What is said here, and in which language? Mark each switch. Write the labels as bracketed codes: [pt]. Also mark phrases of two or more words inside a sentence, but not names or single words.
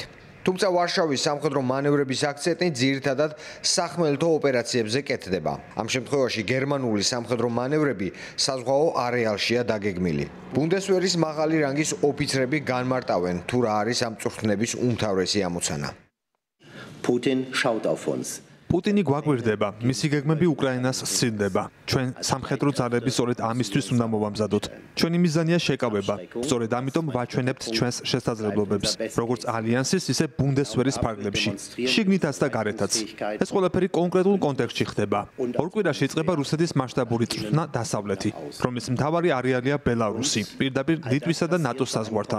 [ka] თუმცა ვარშავის სამხედრო მანევრების აქცენტი ძირითადად სახმელეთო ოპერაციებზე კეთდება. ამ შემთხვევაში გერმანული სამხედრო მანევრები საზღვაო არეალშია დაგეგმილი. ბუნდესვერის მაღალი რანგის ოფიცრები განმარტავენ, თუ რა არის ამ წვრთნების უმთავრესი ამოცანა. [de] Putin schaut auf uns. [ka] პუტინი გვაგვირდება, მისი გეგმები უკრაინას სცილდება. ჩვენ სამხედრო ძალები სწორედ ამისთვის უნდა მოვამზადოთ. ჩვენი მიზანია შეკავება. სწორედ ამიტომ ვაჩვენებთ ჩვენს შესაძლებლობებს, როგორც ალიანსის, ისე ბუნდესვერის ფარგლებში, შიგნითაც და გარეთაც. ეს ყველაფერი კონკრეტულ კონტექსტში ხდება. ორ კვირაში იწყება რუსეთის მასშტაბური წვრთნა დასავლეთი, რომლის მთავარი არეალია ბელარუსი, პირდაპირ ლიტვისა და ნატოს საზღვართან.